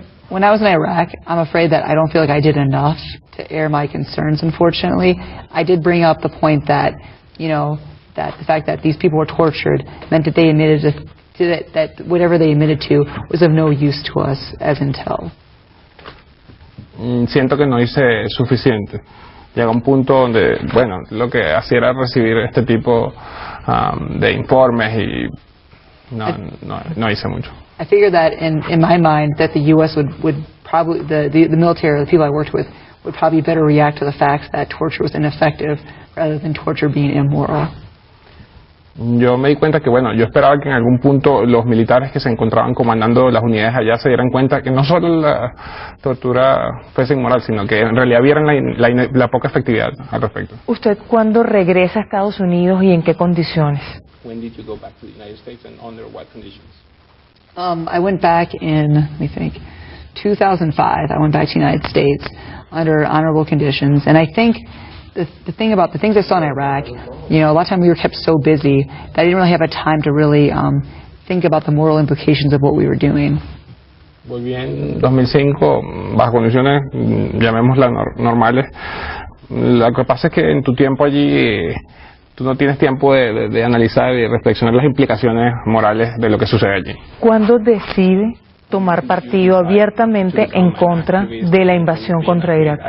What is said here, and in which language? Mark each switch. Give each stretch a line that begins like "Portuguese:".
English: When I was in Iraq, I'm afraid that I don't feel like I did enough to air my concerns, unfortunately. I did bring up the point that, you know, that the fact that these people were tortured meant that they admitted that whatever they admitted to was of no use to us as intel.
Spanish: Siento que no hice suficiente. Llega un punto donde, bueno, lo que hacía era recibir este tipo de informes y no hice mucho.
English: I figured that in my mind that the U.S. would probably, the military, the people I worked with, would probably better react to the fact that torture was ineffective rather than torture being immoral.
Spanish: Yo me di cuenta que, bueno, yo esperaba que en algún punto los militares que se encontraban comandando las unidades allá se dieran cuenta que no solo la tortura fuese inmoral, sino que en realidad vieran la poca efectividad al respecto. ¿Usted cuándo regresa a Estados Unidos y en qué condiciones?
English: When did you go back to the United States and under what conditions? I went back in, let me think, 2005. I went back to the United States under honorable conditions, and I think the thing about the things I saw in Iraq, you know, a lot of times we were kept so busy that I didn't really have a time to really think about the moral implications of what we were doing.
Spanish: Volví en 2005 bajo condiciones, llamémoslas normales. Lo que pasa es que en tu tiempo allí tú no tienes tiempo de analizar y reflexionar las implicaciones morales de lo que sucede allí. ¿Cuándo decide tomar partido abiertamente en contra de la invasión contra Irak?